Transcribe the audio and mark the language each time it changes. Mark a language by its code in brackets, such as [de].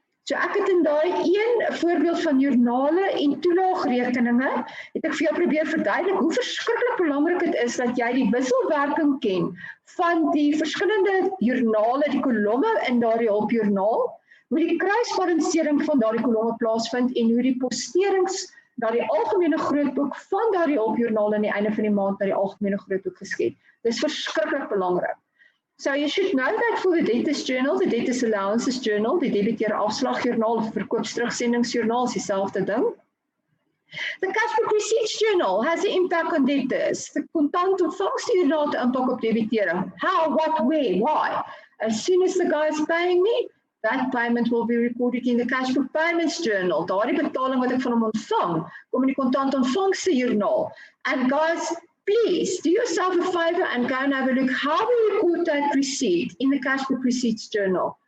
[af] So ek het in daai een voorbeeld van joernale en toelaagrekeninge, het ek vir jou probeer verduidelik hoe verskriklik belangrik dit is dat jy die wisselwerking ken van die verskillende joernale, die kolomme in daardie hulpjoernaal, hoe die kruisbalansering van daardie kolomme plaasvind en hoe die posterings na die algemene grootboek van daardie hulpjoernaal aan die einde van die maand na die algemene grootboek geskied. Dis verskriklik belangrik. [en] So you should know that for the debtors journal, the debtors allowances journal, [af] die debiteure afslagjoernaal of verkoopsterugsendingsjoernaal is dieselfde ding. [en] The cash book receipts journal has an impact on debtors. [af] The kontant ontvangstjoernaal het 'n impak op debiteure. [en] How, what, where, why? As soon as the guy is paying me, that payment will be recorded in the cash book payments journal. [af] Daardie betaling wat ek van hom ontvang, kom in die kontant ontvangstejoernaal. [en] And guys, please do yourself a favor and go and have a look how we record that receipt in the cash book receipts journal.